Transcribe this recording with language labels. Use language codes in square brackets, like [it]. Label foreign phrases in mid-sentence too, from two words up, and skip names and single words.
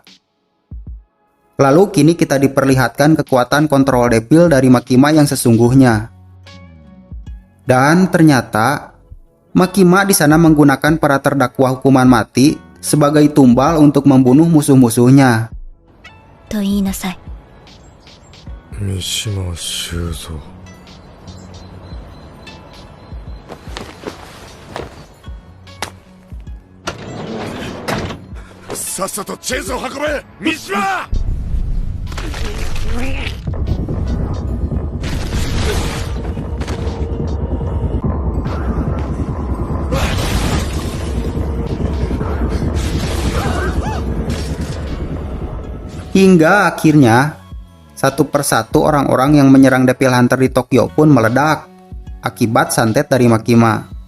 [id] Lalu kini kita diperlihatkan kekuatan kontrol Devil dari Makima yang sesungguhnya. Dan ternyata Makima di sana menggunakan para terdakwa hukuman mati sebagai tumbal untuk membunuh musuh-musuhnya. Mishima Shuzo. [ja] Sassato chaseを運べ、三島! [id] Hingga akhirnya, satu persatu orang-orang yang menyerang Devil Hunter di Tokyo pun meledak akibat santet dari Makima.